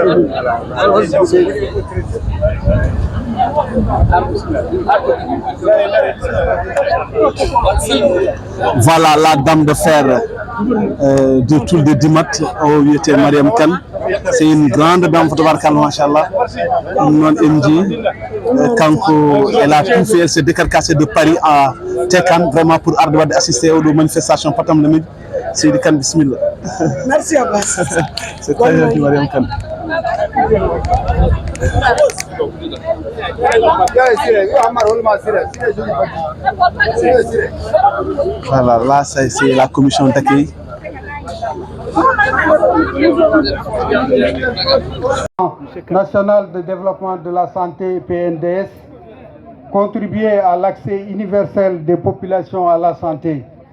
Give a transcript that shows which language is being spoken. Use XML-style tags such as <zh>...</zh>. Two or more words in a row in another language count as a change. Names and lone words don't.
<fr>Voilà la dame de fer de Toul de Dimat, au Mariam Kane. C'est une grande dame photographe, machallah. Non MJ, quand elle a tout fait, elle s'est décarcassée de Paris à Tekan vraiment pour</fr> <ff>arde wadde</ff> <fr>assister aux manifestation patam lamid Seydi Kane bismillah. Merci Abbas. C'est très gentil Mariam Kane. Voilà, là c'est la commission d'accueil. National de développement de la santé PNDS, contribuer à l'accès universel des populations à la santé.</fr>